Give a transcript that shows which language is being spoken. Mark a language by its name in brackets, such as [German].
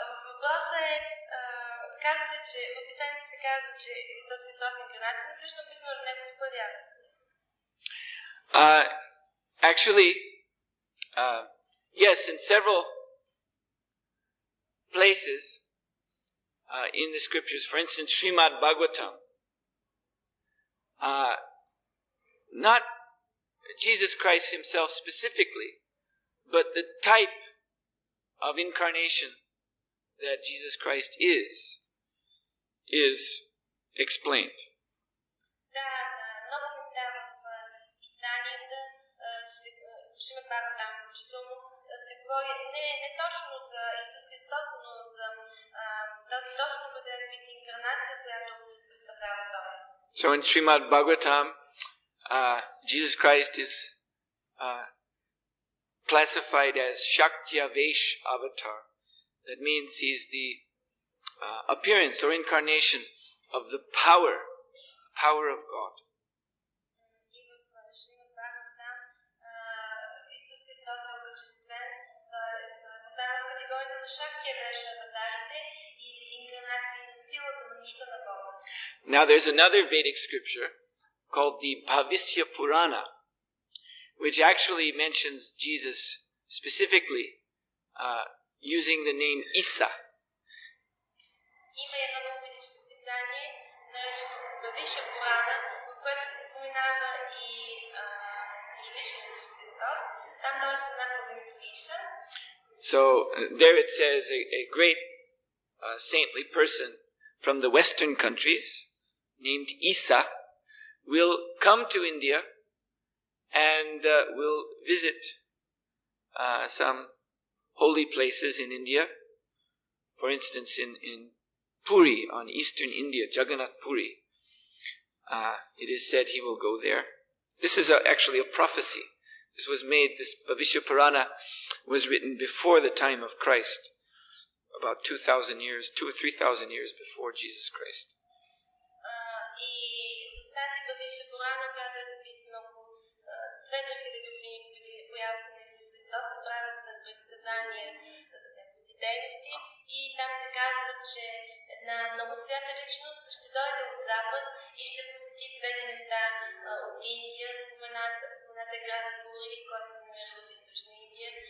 [Bulgarian] Въпросът е, казва се, че в писанието се казва, че Исус Христос е инкарнация на Кришна, написано ли неговото появяване? [English] Actually, yes, in several places in the scriptures, for instance, Srimad Bhagavatam, not Jesus Christ himself specifically, but the type of incarnation that Jesus Christ is explained. [Bulgarian] Да, много места в писанията, Шримад Бхагаватам включително, се говори не точно за Исус Христос, но за този точно определен вид инкарнация, която представлява Той. [English] So in Srimad Bhagavatam, Jesus Christ is classified as Shaktyavesh Avatar. That means he's the appearance or incarnation of the power of God. [Bulgarian] И в Шримад Бхагаватам Исус Христос е окачествен, подава в категорията на Shaktyavesh аватарите или инкарнации на силата на мощта на Бога. [English] Now there's another Vedic scripture called the Bhavishya Purana, which actually mentions Jesus specifically using the name Isa. [Bulgarian] Има едно друго ведическо писание, наречено Бхавишя Пурана, в което се споменава и лично Исус Христос. Там той е споменат под името Иша. [English] So there it says a great saintly person from the Western countries named Isa will come to India and will visit some holy places in India. For instance, in Puri, on eastern India, Jagannath Puri. It is said he will go there. This is actually a prophecy. This Bhavishya Purana was written before the time of Christ, about 2,000 years, 2 or 3,000 years before Jesus Christ. [Bulgarian] И тази Бхавишя Пурана, която е записана около 2000 години преди появата на Исус Христос, се правят предсказания за неговите дейности и там се казва, че една много свята личност ще дойде от запад и ще посети свети места от Индия, спомената град Пури, който се намира в източна Индия.